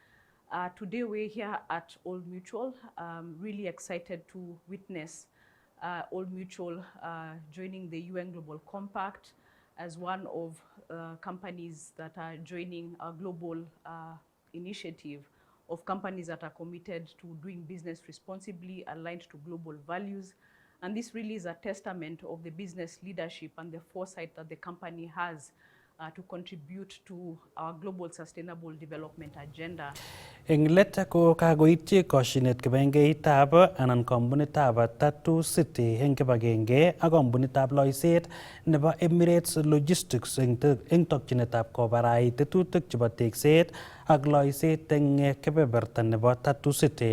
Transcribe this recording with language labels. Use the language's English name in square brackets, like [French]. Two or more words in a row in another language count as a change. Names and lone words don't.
[English] Today we're here at Old Mutual, really excited to witness Old Mutual joining the UN Global Compact as one of companies that are joining a global initiative of companies that are committed to doing business responsibly, aligned to global values. And this really is a testament of the business leadership and the foresight that the company has to contribute to our global sustainable development agenda. [Kalenjin] Eng let ko kagoityi koshinet kibagengeitab anan kompunitab Tattoo City eng kibagenge ak kompunitab loiset nebo Emirates Logistics eng tokyinetab kobarait tetutik chebo tekset ak loiset eng kebeberta nebo Tattoo City.